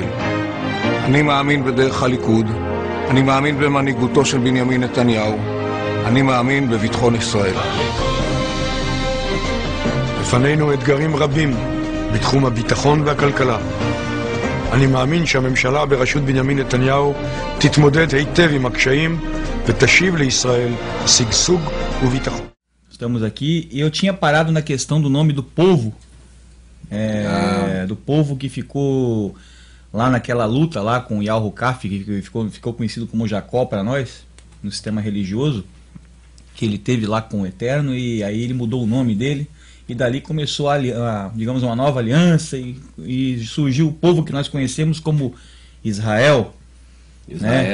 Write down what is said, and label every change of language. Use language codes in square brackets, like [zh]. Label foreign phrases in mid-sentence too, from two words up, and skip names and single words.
[he] אני מאמין בדרך הליכוד, אני מאמין במנהיגותו של בנימין נתניהו, אני מאמין בביטחון ישראל. לפנינו אתגרים רבים בתחום הביטחון והכלכלה. אני מאמין שהממשלה berashut Benjamin Netanyahu תתמודד היטב עם הקשיים ותשיב לישראל שגשוג וביטחון. [pt] Estamos aqui e eu tinha parado na questão do nome do povo, do povo que ficou lá naquela luta lá com Yahu-Kaf, que ficou conhecido como Jacó para nós, no sistema religioso, que ele teve lá com o Eterno, e aí ele mudou o nome dele, e dali começou digamos, uma nova aliança, e surgiu o povo que nós conhecemos como Israel, né?